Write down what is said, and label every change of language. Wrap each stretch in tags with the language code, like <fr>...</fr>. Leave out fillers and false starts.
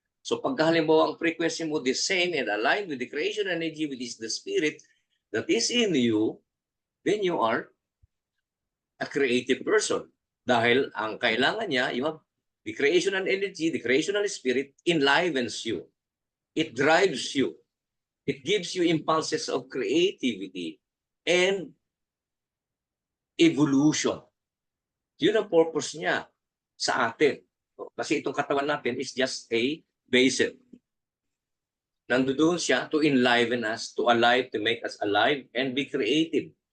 <en>So,</en> <tl>pag halimbawa ang frequency mo</tl> <en>the same and aligned with the creation energy, which is the spirit that is in you, then you are a creative person.</en> <tl>Dahil ang kailangan niya,</tl> <en>you have the creational energy, the creational spirit enlivens you. It drives you. It gives you impulses of creativity and evolution.</en> <tl>Yun ang purpose niya sa atin. Kasi itong katawan natin</tl> <en>is just a vessel.</en> <tl>Nandoon siya</tl> <en>to enliven us, to make us alive and be creative.</en>